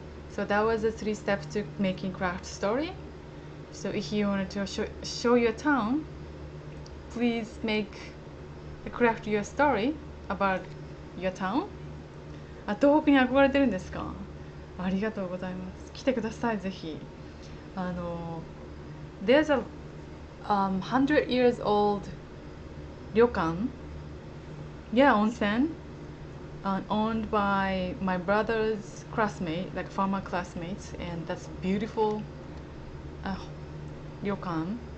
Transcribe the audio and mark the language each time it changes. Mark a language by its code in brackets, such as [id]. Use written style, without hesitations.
[en] So that was the 3 steps to making craft story. So if you wanted to show your town, please craft your story about your town. [ja] あ、東北に憧れてるんですか？ありがとうございます。来てください、ぜひ。 [en] There's a 100 years old ryokan Yeah, onsen. Owned by my brother's classmate, like former classmates, and that's beautiful uh, ryokan.